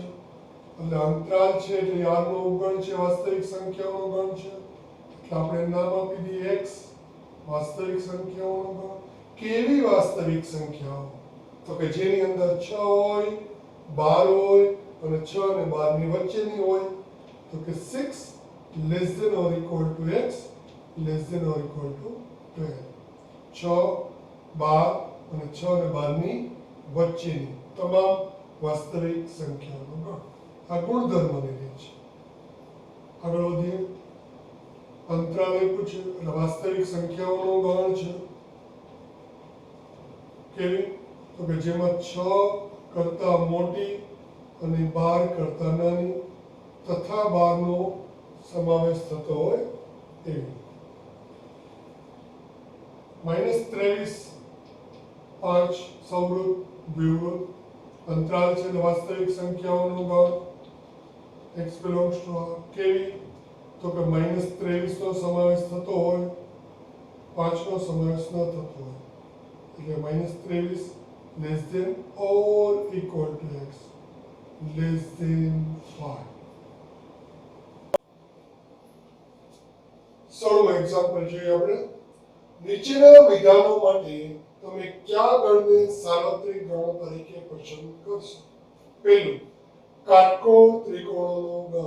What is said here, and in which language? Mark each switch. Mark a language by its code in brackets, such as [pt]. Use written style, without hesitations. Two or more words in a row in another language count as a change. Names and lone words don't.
[gu] એટલે અંતરાલ છે એટલે r નો ઉપગણ છે, વાસ્તવિક સંખ્યાઓનો ગણ છે. એટલે આપણે નામ આપી દઈએ x. વાસ્તવિક સંખ્યાઓનો ગણ. કેવી વાસ્તવિક સંખ્યાઓ? તો કે જેની અંદર 6 હોય, 12 હોય અને 6 અને 12 ની વચ્ચેની હોય. તો કે [en] 6 less than or equal to x less than or equal to 12. [gu] 6, 12 અને 6 અને 12 ની વચ્ચેની તમામ વાસ્તવિક સંખ્યાઓનો ગણ. આ ગુણધર્મને લે છે. આગળ વધીએ. અંતરાલ આપ્યું છે એટલે વાસ્તવિક સંખ્યાઓનો ગણ છે. કેવી? તો કે જેમાં 6 કરતા મોટી અને 12 કરતા નાની તથા 12 નો સમાવેશ થતો હોય એવી. -23 5 સૌવૃત દ્વિવૃત અંતરાલ છે એટલે વાસ્તવિક સંખ્યાઓનો ગણ. [en] x belongs to r. કેવી? [gu] તો કે -23 નો સમાવેશ થતો હોય, 5 નો સમાવેશ ન થતો હોય. [en] એટલે -23 less than or equal to x less than 5. [gu] 16મું એક્ઝામ્પલ જોઈએ આપણે. નીચેના વિધાનો માટે તમે કયા ગણને સાર્વત્રિક ગણ તરીકે પસંદ કરશો? પહેલું, કાટકોણ ત્રિકોણોનો ગણ.